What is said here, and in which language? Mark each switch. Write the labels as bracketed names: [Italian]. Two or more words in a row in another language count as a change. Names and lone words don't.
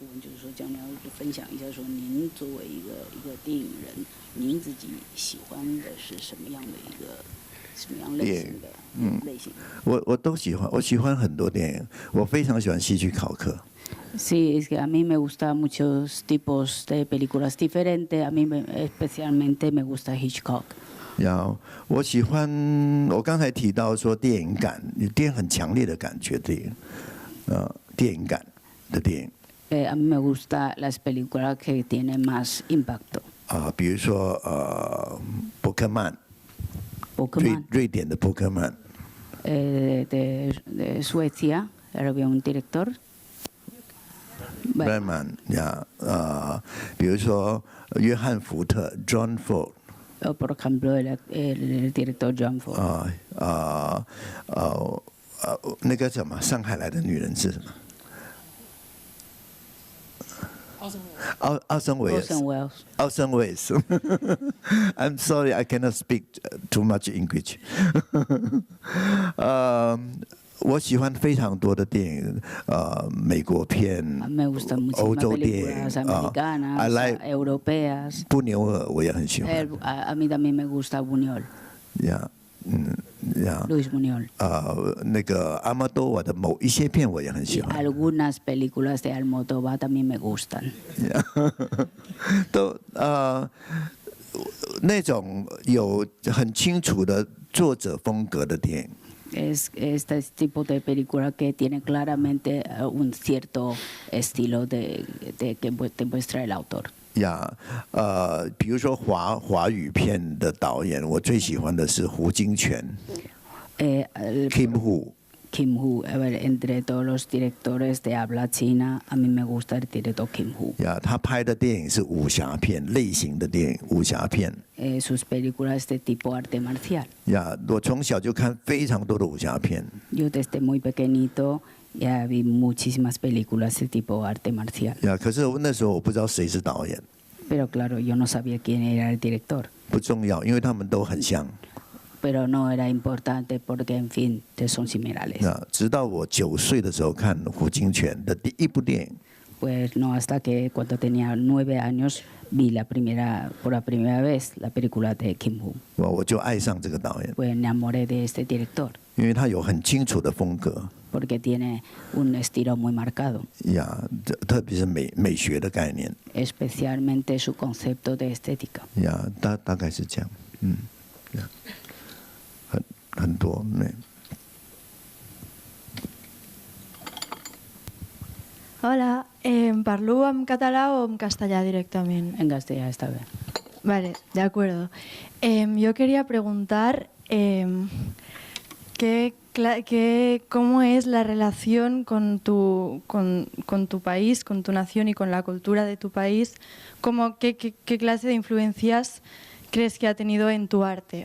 [Spanish] Sí, es que a mí me gustan muchos tipos de películas diferentes. A mí especialmente me gusta Hitchcock. [Chinese] 我喜欢，我刚才提到说电影感，电影很强烈的感觉的，电影感的电影。 [Spanish] A mí me gustan las películas que tienen más impacto. [Chinese] 比如说伯克曼，瑞典的伯克曼。 [Spanish] de Suecia, había un director. [Chinese] Bergman 比如说约翰福特 ，John Ford。 [Spanish] Por ejemplo, el director John Ford. [Chinese] 那个什么，上海来的女人是什么？奥森威斯。 [English] 奥森威斯。I'm sorry, I cannot speak too much English. [Chinese] 我喜欢非常多的电影，美国片、欧洲电影、 [Spanish] americanas, europeas. [Chinese] 布纽尔我也很喜欢。 [Spanish] A mí también me gusta Buñuel. Luis Buñuel. [Chinese] 那个阿莫多瓦的某一些片我也很喜欢。 [Spanish] Algunas películas de Almodóvar también me gustan. [Chinese] 都那种有很清楚的作者风格的电影。 [Spanish] Es este tipo de película que tiene claramente un cierto estilo de que te muestra el autor. [Chinese] 比如说华语片的导演，我最喜欢的是胡金铨，Kim Hu。 [Spanish] Kim Woo. A ver, entre todos los directores de habla china, a mí me gusta el director Kim Woo. [Chinese] 他拍的电影是武侠片类型的电影，武侠片。 [Spanish] Sus películas de tipo arte marcial. [Chinese] 我从小就看非常多的武侠片。 [Spanish] Yo desde muy pequeñito ya vi muchísimas películas de tipo arte marcial. [Chinese] 可是那时候我不知道谁是导演。 [Spanish] Pero claro, yo no sabía quién era el director. [Chinese] 不重要，因为他们都很像。 [Spanish] Pero no era importante porque, en fin, son similares. [Chinese] 直到我9岁的时候看胡金铨的第一部电影。 [Spanish] Pues no, hasta que cuando tenía 9 años vi por la primera vez la película de Kim Woo. [Chinese] 我就爱上这个导演。 [Spanish] Pues me enamoré de este director. [Chinese] 因为他有很清楚的风格。 [Spanish] Porque tiene un estilo muy marcado. [Chinese] 特别是美学的概念。 [Spanish] Especialmente su concepto de estética. [Chinese] 大概是这样。很多。 [Catalan] Hola, parlo en català o en castellà directament? [Spanish] En castellà está bien. Vale, de acuerdo. Yo quería preguntar cómo es la relación con tu país, con tu nación y con la cultura de tu país. ¿Qué clase de influencias crees que ha tenido en tu arte?